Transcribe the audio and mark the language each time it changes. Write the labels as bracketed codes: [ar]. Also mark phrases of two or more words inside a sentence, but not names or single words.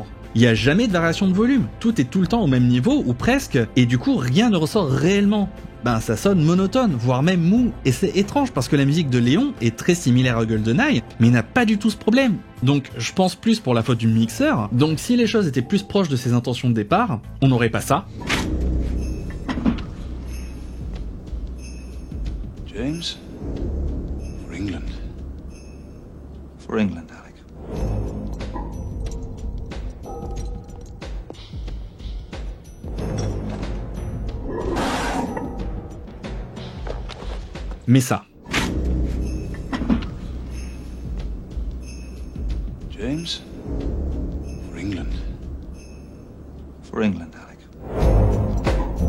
[fr] Il n'y a jamais de variation de volume, tout est tout le temps au même niveau, ou presque, et du coup rien ne ressort réellement. Ben ça sonne monotone, voire même mou, et c'est étrange parce que la musique de Léon est très similaire à GoldenEye, mais n'a pas du tout ce problème. Donc je pense plus pour la faute du mixeur, donc si les choses étaient plus proches de ses intentions de départ, on n'aurait pas ça. [en] James? For England. For England, Alec. [fr] Mais ça. [en] James? For England. For England, Alec.